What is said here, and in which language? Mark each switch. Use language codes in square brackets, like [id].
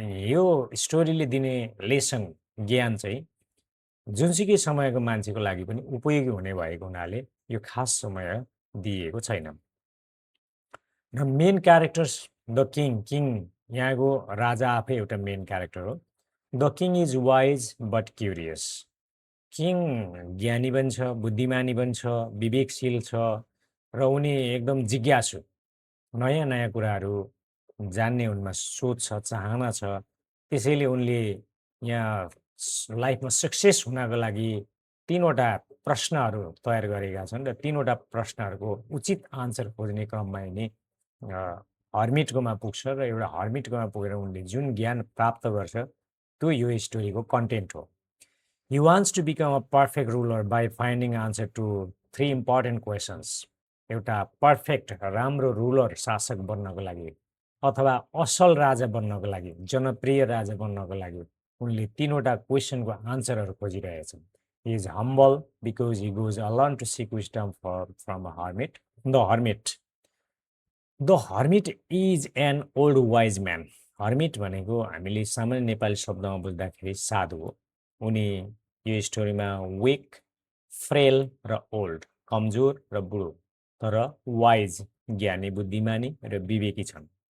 [ne] यो स्टोरीले दिने लेसन ज्ञान चाहिँ जुनसुकै समयको मान्छेको लागि पनि उपयोगी हुने भएको हुनाले यो खास समय दिइएको छैन र मेन क्यारेक्टर्स द किङ यहाँको राजा आफै एउटा मेन क्यारेक्टर हो [en] The king is wise but curious. [ne] King ज्ञानी पनि छ, बुद्धिमानी पनि छ, विवेकशील छ र उनी एकदम जिज्ञासु, नयाँ नयाँ कुराहरू जान्ने उनमा सोच छ, चाहना छ। त्यसैले उनले यहाँ लाइफमा सक्सेस हुनको लागि तीनवटा प्रश्नहरू तयार गरेका छन् र तीनवटा प्रश्नहरूको उचित आन्सर खोज्ने क्रममा यिनी हर्मिटकोमा पुग्छ र एउटा हर्मिटकोमा पुगेर उनले जुन ज्ञान प्राप्त गर्छ त्यो यो स्टोरीको कन्टेन्ट हो। [en] He wants to become a perfect ruler by finding answer to three important questions. [ne] एउटा पर्फेक्ट राम्रो रुलर शासक बन्नको लागि अथवा असल राजा बन्नको लागि, जनप्रिय राजा बन्नको लागि उनले तीनवटा क्वेसनको आन्सरहरू खोजिरहेछन्। [en] He is humble because he goes alone to seek wisdom from a hermit. The hermit. The hermit is an old wise man. [ne] Hermit भनेको हामीले सामान्य नेपाली शब्दमा बुझ्दाखेरि साधु हो। उनी यो स्टोरीमा विक, फ्रेल र ओल्ड, कमजोर र बुढो, तर वाइज, ज्ञानी, बुद्धिमानी र विवेकी छन्।